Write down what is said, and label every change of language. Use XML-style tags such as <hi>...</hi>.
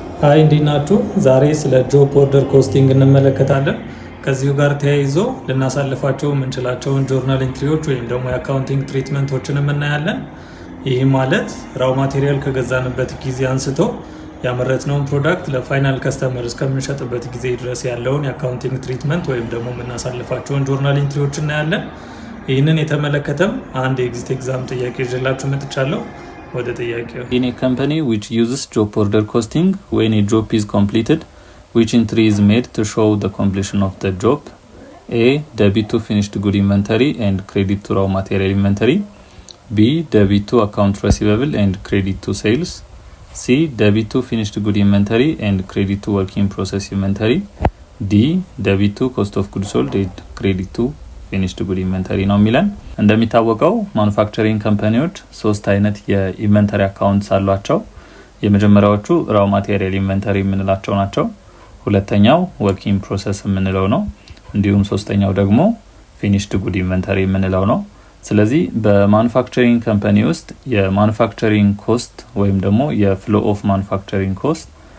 <am>ሃይ እንዲናችሁ ዛሬ ስለ ጆብ ኦርደር ኮስቲንግ እንመለከታለን። ከዚሁ ጋር ተያይዞ ልናሳልፋቸው የምንችላቸውን ጆርናል ኢንትሪዎች ወይም ደግሞ የአካውንቲንግ ትሪትመንቶችን እናያለን። ይህ ማለት ራው ማቴሪያል ከገዛንበት ጊዜ አንስቶ ያመረትነውን ፕሮዳክት ለፋይናል ከስተመር እስከምንሸጥበት ጊዜ ድረስ ያለውን የአካውንቲንግ ትሪትመንት ወይም ደግሞ የምናሳልፋቸውን ጆርናል ኢንትሪዎች እናያለን። ይህንን የተመለከተም አንድ የኤግዚት ኤግዛም ጥያቄ ይዤላችሁ መጥቻለሁ።</am> <en>In a company which uses job order costing, when a job is completed, which entry is made to show the completion of the job? A. Debit to finished good inventory and credit to raw material inventory. B. Debit to account receivable and credit to sales. C. Debit to finished good inventory and credit to work in process inventory. D. Debit to cost of goods sold and credit to</en> <am>ፊኒሽድ ጉድ ኢንቨንተሪ ነው የሚለን። እንደሚታወቀው ማኑፋክቸሪንግ ካምፓኒዎች ሶስት አይነት የኢንቨንተሪ አካውንትስ አሏቸው። የመጀመሪያዎቹ ራው ማቴሪያል ኢንቨንተሪ የምንላቸው ናቸው። ሁለተኛው ወርኪንግ ፕሮሰስ የምንለው ነው። እንዲሁም ሶስተኛው ደግሞ ፊኒሽድ ጉድ ኢንቨንተሪ የምንለው ነው። ስለዚህ በማኑፋክቸሪንግ ካምፓኒ ውስጥ የማኑፋክቸሪንግ ኮስት ወይም ደግሞ የፍሎ ኦፍ ማኑፋክቸሪንግ ኮስት</am>